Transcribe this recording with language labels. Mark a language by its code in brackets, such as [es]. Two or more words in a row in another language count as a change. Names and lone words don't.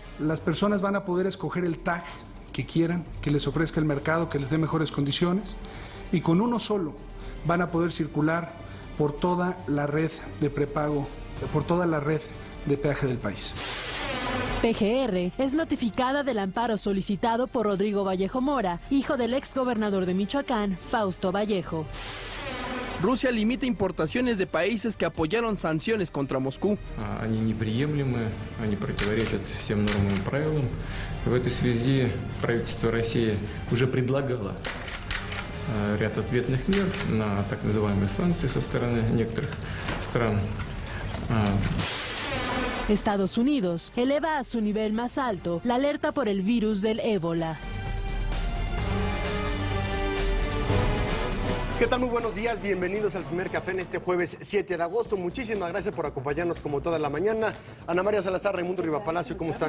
[es] Las personas van a poder escoger el tag que quieran, que les ofrezca el mercado, que les dé mejores condiciones, y con uno solo van a poder circular por toda la red de prepago, por toda la red de peaje del país. PGR es notificada del amparo solicitado por Rodrigo Vallejo Mora, hijo del exgobernador de Michoacán, Fausto Vallejo. Rusia limita importaciones de países que apoyaron sanciones contra Moscú. [ru] Они неприемлемы, они противоречат всем нормам и правилам. В этой связи правительство России уже предлагало ряд ответных мер на так называемые санкции со стороны некоторых стран. [es] Estados Unidos eleva a su nivel más alto la alerta por el virus del ébola. ¿Qué tal? Muy buenos días, bienvenidos al primer café en este jueves 7 de agosto. Muchísimas gracias por acompañarnos como toda la mañana. Ana María Salazar, Raimundo Rivapalacio, ¿cómo están?